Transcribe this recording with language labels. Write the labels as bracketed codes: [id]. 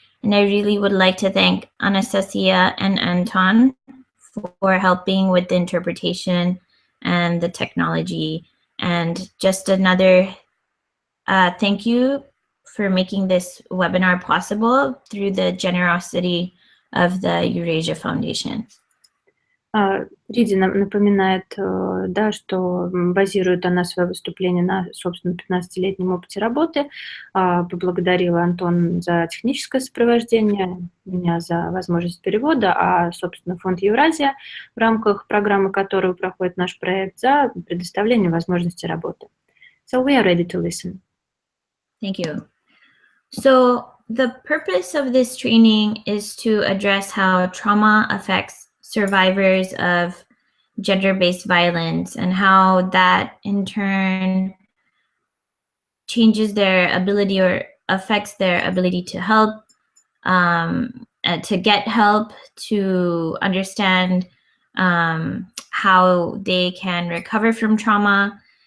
[en] And I really would like to thank Anastasia and Anton for helping with the interpretation and the technology. And just another thank you for making this webinar possible through the generosity of the Eurasia Foundation. [ru] Ридди напоминает, да, что базирует она свое выступление на, собственно, 15-летнем опыте работы. Поблагодарила Антон за техническое сопровождение, меня за возможность перевода, а, собственно, фонд Евразия, в рамках программы которого проходит наш проект, за предоставление возможности работы. [en] So we are ready to listen. Thank you. So the purpose of this training is to address how trauma affects survivors of gender-based violence and how that in turn changes their ability or affects their ability to help, to get help, to understand how they can recover from trauma.